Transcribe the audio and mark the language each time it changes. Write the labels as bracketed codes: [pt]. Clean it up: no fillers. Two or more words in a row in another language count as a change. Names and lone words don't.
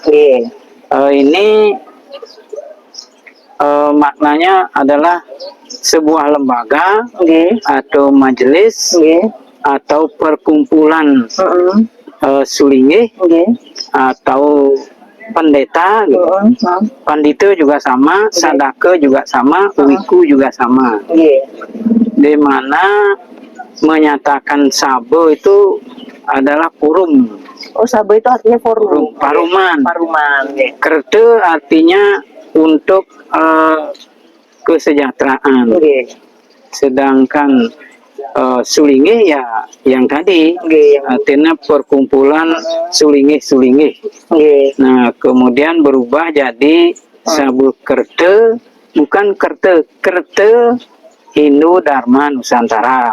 [id] Ini maknanya adalah sebuah lembaga atau majelis atau perkumpulan sulinggih atau pendeta gitu. Pandita juga sama, sadaka juga sama, wiku juga sama. Di mana menyatakan sabo itu adalah forum. Oh, sabo itu artinya forum. Paruman. Paruman. Kerte artinya untuk kesejahteraan. Sedangkan sulinggih ya yang tadi artinya perkumpulan sulinggih. Nah, kemudian berubah jadi Sabekerte, bukan kerte Hindu Dharma Nusantara.